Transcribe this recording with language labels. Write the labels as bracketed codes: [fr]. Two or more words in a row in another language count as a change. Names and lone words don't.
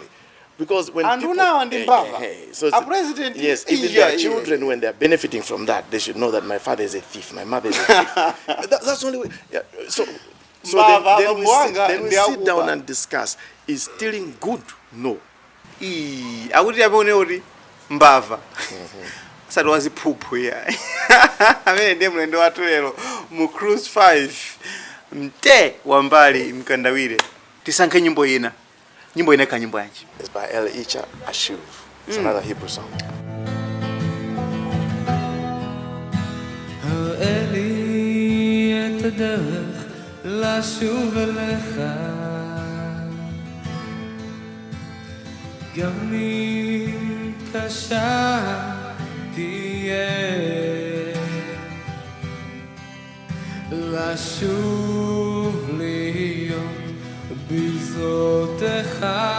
[en] Because when people... So a president... Yes, even their children, when they're benefiting from that, they should know that my father is a thief, my mother is a thief. That's the only way. Yeah. So then we sit down and discuss, is stealing good? No. [ny] Mbava. Sasa waziphuphu ya. Amene ndiye mlendo watu lero mu Cruise 5 Mte Wambali Mkandawire. Tisankhe nyimbo ina. Nyimbo ina ka nyimbo yanji. [en] It's by El Icha Ashuv. It's another Hebrew song. [he] לשוב אליך גם אם קשה תהיה לשוב להיות בזרועותיך